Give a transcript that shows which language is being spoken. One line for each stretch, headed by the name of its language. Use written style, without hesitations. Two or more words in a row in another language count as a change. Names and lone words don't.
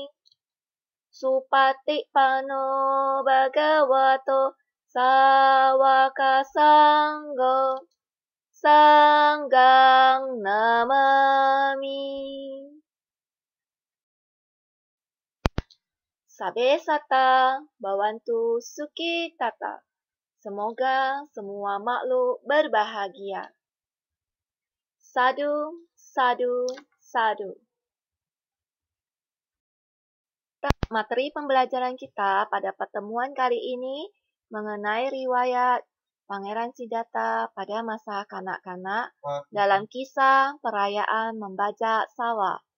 Pali: Supatippano Bhagavato Sawaka Sangho Sanggang Namami Sabe Sata Bhavantu Sukhi Tata.
Indonesian: Semoga semua makhluk berbahagia.
Pali: Sadu, sadu, sadu.
Indonesian: Materi pembelajaran kita pada pertemuan kali ini mengenai riwayat Pangeran Siddhartha pada masa kanak-kanak dalam kisah perayaan membajak sawah.